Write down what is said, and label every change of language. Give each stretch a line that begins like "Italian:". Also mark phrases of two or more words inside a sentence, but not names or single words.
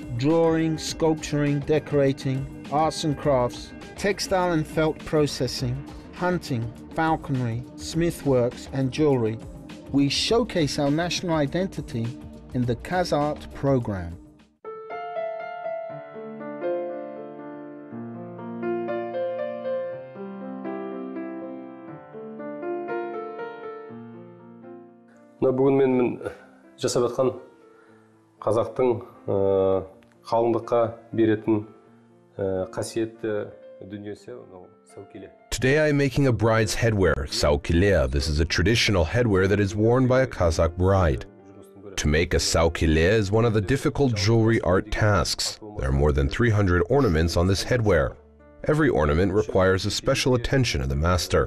English: drawing, sculpturing, decorating, arts and crafts, textile and felt processing, hunting, falconry, smithworks and jewelry. We showcase our national identity in the KazArt program.
Kazakh: Бүгін мен жасап жатқан қазақтың қалыңдыққа беретін қасиетті дүниесі саукеле.
English: Today I am making a bride's headwear, saukile. This is a traditional headwear that is worn by a Kazakh bride. To make a saukile is one of the difficult jewelry art tasks. There are more than 300 ornaments on this headwear. Every ornament requires a special attention of the master.